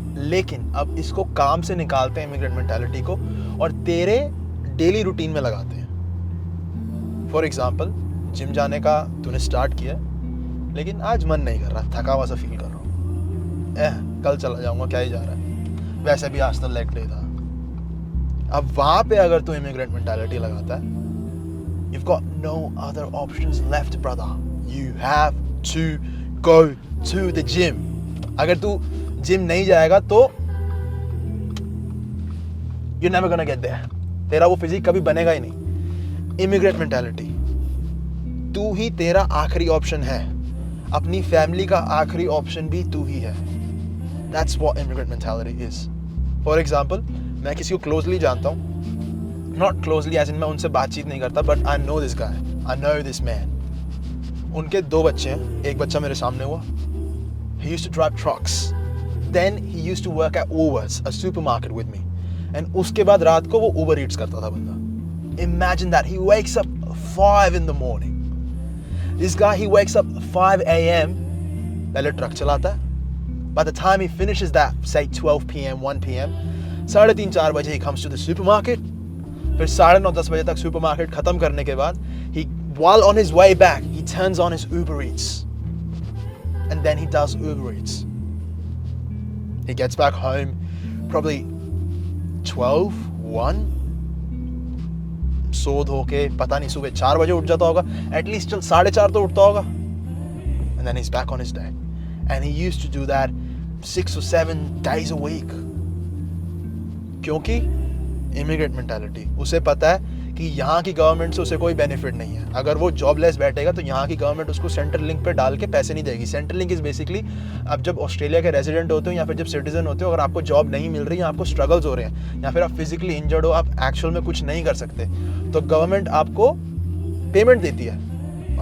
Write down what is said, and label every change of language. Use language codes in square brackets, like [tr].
[hi] लेकिन अब इसको काम से निकालते हैं इमिग्रेंट मेंटालिटी को और तेरे डेली रूटीन में लगाते हैं। फॉर एग्जाम्पल, जिम जाने का तूने स्टार्ट किया, लेकिन आज मन नहीं कर रहा, थका हुआ सा फील कर रहा हूँ, कल चला जाऊंगा, क्या ही जा रहा है, वैसे भी आज तो लेग डे था। अब वहां पे अगर तू इमिग्रेंट मेंटालिटी लगाता है, [en] you've got no other options left brother, you have to go to the gym। [hi] अगर तू जिम नहीं जाएगा तो [en] you're never gonna get there, [hi] तेरा वो फिजिक कभी बनेगा ही नहीं। इमिग्रेंट मेंटालिटी, तू ही तेरा आखिरी ऑप्शन है, अपनी फैमिली का आखिरी ऑप्शन भी तू ही है। [en] That's what immigrant mentality is। [hi] For example, मैं किसी को क्लोजली जानता हूँ, [en] not closely as in [hi] मैं उनसे बातचीत नहीं करता, [en] But I know this guy, I know this man. [hi] उनके 2 बच्चे हैं, एक बच्चा मेरे सामने हुआ, [en] he used to drive trucks, then he used to work at Woolworths, a supermarket with me, and [hi] उसके बाद रात को वो Uber Eats करता था बंदा। [en] Imagine that, he wakes up 5 in the morning, this guy he wakes up 5 AM, [hi] पहले truck चलाता है, [en] by the time he finishes that, say 12 PM, 1 PM, 3:30-4 बजे he comes to the supermarket, [hi] फिर 9:30-10 बजे तक सुपरमार्केट खत्म करने के बाद [en] while on his way back he turns on his Uber Eats and then he does Uber Eats। He gets back home probably 12, 1, [hi] सो धो के पता नहीं सुबह 4 बजे उठ जाता होगा, एटलीस्ट चल 4:30 तो उठता होगा, [en] and then he's back on his day, and he used to do that 6 or 7 days a week। [hi] क्योंकि इमिग्रेंट मेंटालिटी, उसे पता है कि यहाँ की गवर्नमेंट से उसे कोई बेनिफिट नहीं है। अगर वो जॉबलेस बैठेगा तो यहाँ की गवर्नमेंट उसको सेंट्रल लिंक पे डाल के पैसे नहीं देगी। सेंट्रल लिंक इज बेसिकली, अब जब ऑस्ट्रेलिया के रेजिडेंट होते हो या फिर जब सिटीजन होते हो, अगर आपको जॉब नहीं मिल रही है, आपको स्ट्रगल्स हो रहे हैं, या फिर आप फिजिकली इंजर्ड हो, आप एक्चुअल में कुछ नहीं कर सकते, तो गवर्नमेंट आपको पेमेंट देती है।